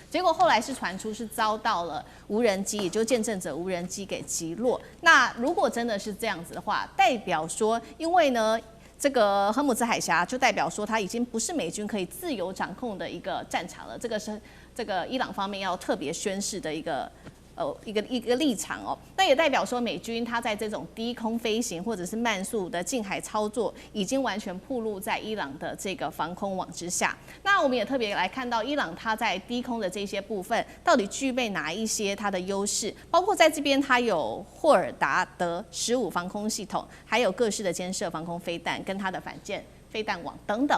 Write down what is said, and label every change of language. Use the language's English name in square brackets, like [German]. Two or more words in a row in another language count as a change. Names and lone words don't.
[Chinese] 結果後來是傳出是遭到了無人機，也就是見證者無人機給擊落。那如果真的是這樣子的話，代表說，因為呢，這個荷姆茲海峽就代表說它已經不是美軍可以自由掌控的一個戰場了。这個是這個伊朗方面要特別宣示的一個立場哦。那也代表說美軍它在這種低空飛行或者是慢速的近海操作，已經完全暴露在伊朗的這個防空網之下。那我們也特別來看到伊朗它在低空的這些部分到底具備哪一些它的優勢，包括在這邊它有霍爾達德15防空系統，還有各式的肩射防空飛彈跟它的反艦飛彈網等等。